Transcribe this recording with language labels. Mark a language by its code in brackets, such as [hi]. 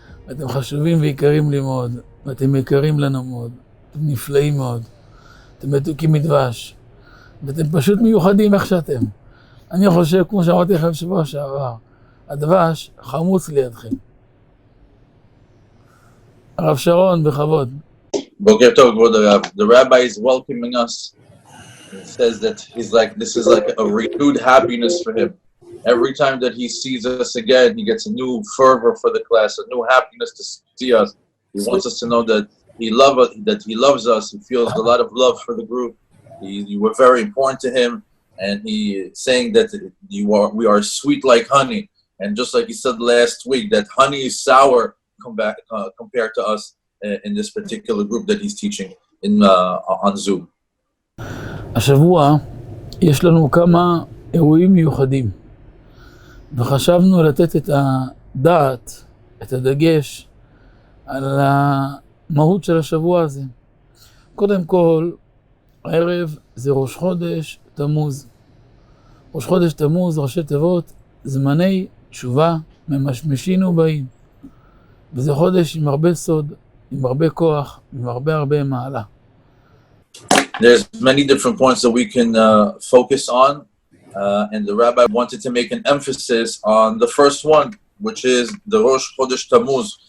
[he] אתם חשובים ויקרים לי מאוד, ואתם יקרים לנו מאוד, אתם נפלאים מאוד, אתם מתוקים מדבש, ואתם פשוט מיוחדים איך שאתם. אני חושב, כמו שאמרתי לכם שבוע שעבר, הדבש חמוץ לידכם. הרב שרון, בכבוד. Boker Tov, כבוד הרב. [en] The Rabbi is welcoming us. He says that this is like a renewed happiness for him. Every time that he sees us again, he gets a new fervor for the class, a new happiness to see us. He wants us to know that he loves us. He feels a lot of love for the group. You were very important to him, and he is saying that we are sweet like honey. And just like he said last week, that honey is sour compared to us in this particular group that he's teaching on Zoom. [he] השבוע יש לנו כמה אירועים מיוחדים, וחשבנו לתת את הדעת, את הדגש, על המהות של השבוע הזה. קודם כל, הערב זה ראש חודש תמוז. ראש חודש תמוז, ראשי תיבות, זמני תשובה ממשמשים ובאים. וזה חודש עם הרבה סוד, עם הרבה כוח, עם הרבה מעלה. [en] There's many different points that we can focus on, and the Rabbi wanted to make an emphasis on the first one, which is the Rosh Chodesh Tammuz.